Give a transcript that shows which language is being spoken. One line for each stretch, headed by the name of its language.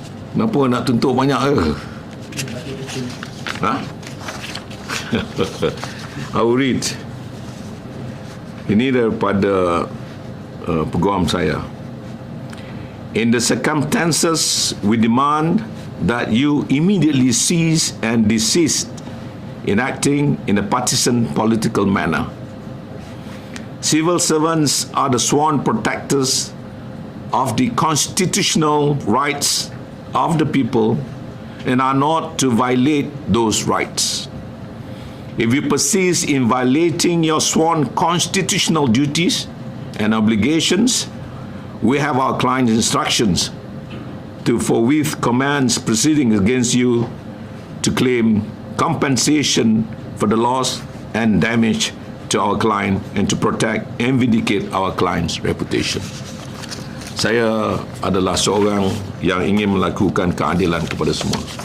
Malay: Kenapa nak tuntut banyak ke? Ha?
English: I will read.
Malay: Ini daripada peguam saya.
English: In the circumstances, we demand that you immediately cease and desist in acting in a partisan political manner. Civil servants are the sworn protectors of the constitutional rights of the people and are not to violate those rights. If you persist in violating your sworn constitutional duties and obligations, we have our client's instructions to forthwith commence proceedings against you to claim compensation for the loss and damage to our client and to protect and vindicate our client's reputation.
Malay: Saya adalah seorang yang ingin melakukan keadilan kepada semua.